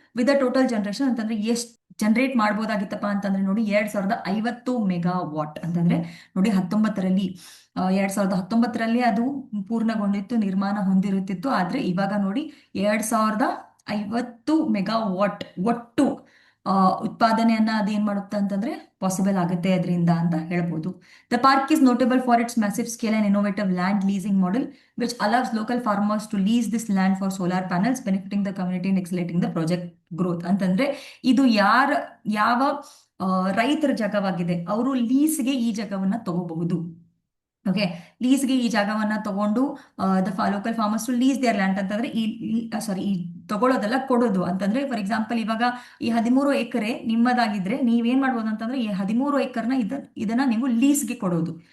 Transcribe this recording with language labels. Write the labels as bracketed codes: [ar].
[en] with total generation [kn] ಅಂತಂದ್ರೆ ಎಷ್ಟು generate ಮಾಡ್ಬೋದಾಗಿತ್ತಪ್ಪ ಅಂತಂದ್ರೆ, ನೋಡಿ 2050 ಮೆಗಾವಾಟ್ ಅಂತಂದ್ರೆ, ನೋಡಿ 2019ರಲ್ಲಿ ಅದು ಪೂರ್ಣಗೊಂಡಿತ್ತು, ನಿರ್ಮಾಣ ಹೊಂದಿರುತ್ತಿತ್ತು. ಆದ್ರೆ ಇವಾಗ ನೋಡಿ 2050 ಮೆಗಾವಾಟ್ ಒಟ್ಟು ಉತ್ಪಾದನೆಯನ್ನ ಅದೇನ್ ಮಾಡುತ್ತೆ ಅಂತಂದ್ರೆ ಪಾಸಿಬಲ್ ಆಗುತ್ತೆ ಅದರಿಂದ ಅಂತ ಹೇಳ್ಬೋದು. [en] The park is notable for its massive scale and innovative land leasing model which allows local farmers to lease this land for solar panels, benefiting the community and accelerating the project growth. [kn] ಅಂತಂದ್ರೆ ಇದು ಯಾವ ರೈತರ ಜಾಗವಾಗಿದೆ, ಅವರು ಲೀಸ್ಗೆ ಈ ಜಾಗವನ್ನ ತಗೋಬಹುದು. Okay, ಲೀಸ್ಗೆ ಈ ಜಾಗವನ್ನ ತಗೊಂಡು [en] the local farmers to lease their land [kn] ಅಂತಂದ್ರೆ ಈ ತಗೊಳ್ಳೋದಲ್ಲ, ಕೊಡೋದು ಅಂತಂದ್ರೆ. ಫಾರ್ ಎಕ್ಸಾಂಪಲ್, ಇವಾಗ ಈ 13 ಎಕರೆ ನಿಮ್ಮದಾಗಿದ್ರೆ ನೀವೇನ್ ಮಾಡ್ಬೋದು ಅಂತಂದ್ರೆ, ಈ 13 ಎಕರ್ನ ಇದನ್ನ ನೀವು ಲೀಸ್ಗೆ ಕೊಡೋದು.